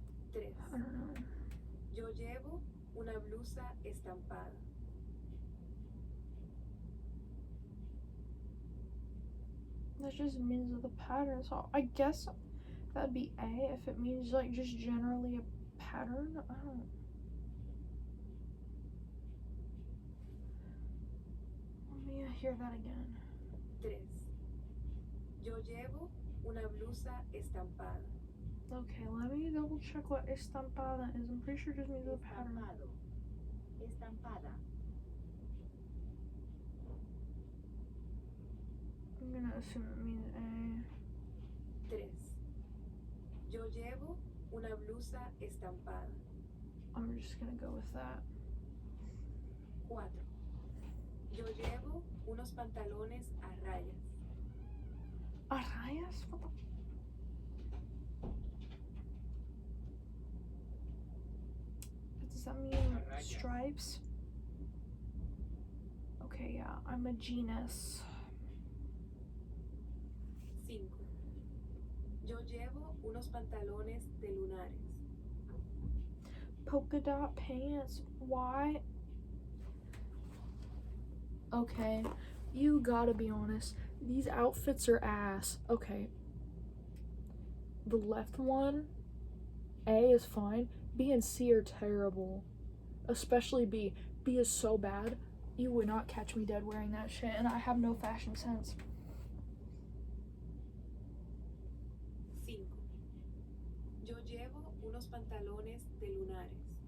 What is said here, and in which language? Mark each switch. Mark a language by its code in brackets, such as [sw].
[es] Tres. [en] I don't know. [es] Yo llevo una blusa estampada. [en] That just means of the pattern. So I guess that'd be A if it means like just generally a pattern. I don't. Let me hear that again. [es] Tres. Yo llevo una blusa estampada. [en] Okay, let me double check what estampada is. I'm pretty sure it just means a pattern. [es] Estampada. [en] I'm gonna assume it means A. [es] Tres. Yo llevo una blusa estampada. [en] I'm just gonna go with that. [es] Cuatro. Yo llevo unos pantalones a rayas. A rayas? [en] What the? Does that mean Stripes. Okay, yeah, I'm a genus. 5. [es] Yo llevo unos pantalones de lunares. [en] Polka dot pants. Why? Okay, you gotta be honest. These outfits are ass. Okay. The left one, A is fine. B and C are terrible. Especially B. B is so bad. You would not catch me dead wearing that shit, and I have no fashion sense. 5. [es] Yo llevo unos pantalones de lunares.